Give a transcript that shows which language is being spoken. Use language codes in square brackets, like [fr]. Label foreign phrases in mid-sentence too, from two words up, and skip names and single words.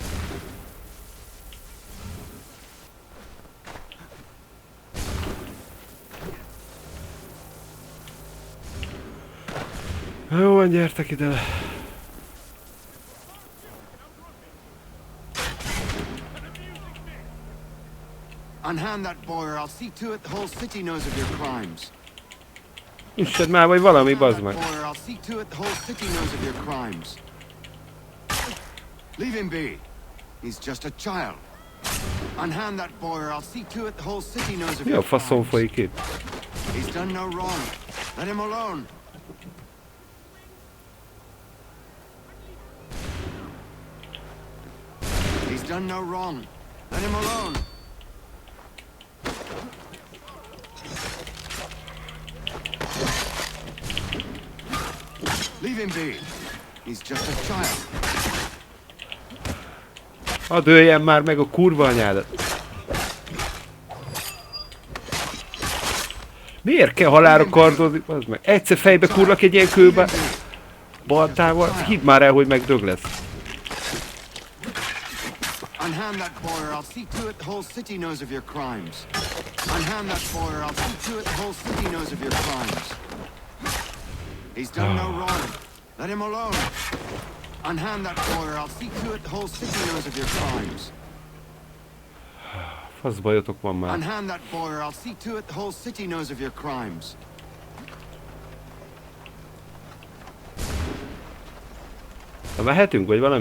[hu] Jó van, gyertek ide! [en] Unhand that boy or I'll see to it the whole city knows of your crimes. [hu] Üssed már, vagy valami, bazd meg! [en] I'll see to it the whole city knows of your crimes. Leave him be. He's just a child. Unhand that boy or I'll see to it the whole city knows of [hu] Mi a [en] your [hu] faszom [en] crimes. [hu] folyik itt? [en] He's done no wrong. Let him alone. He's done no wrong. Let him alone. Leave him be. He's just a child. [hu] Hadd öljen már meg a kurva anyádat! Miért kell halálra kardozni? Bazd meg. Egyszer fejbe kurlak egy ilyen kőbe baltával, hidd már el, hogy megdög lesz. [en] Unhand that boy or I'll see to it the whole city knows of your crimes. Unhand that boy or I'll see to it the whole city knows of your crimes. He's done no wrong. Let him alone. Unhand that boy or I'll see to it the whole city knows of your crimes. [hu] Fasz bajotok van már. [en] Unhand that boy or I'll see to it the whole city knows of your crimes. [hu] Na mehetünk, vagy valami?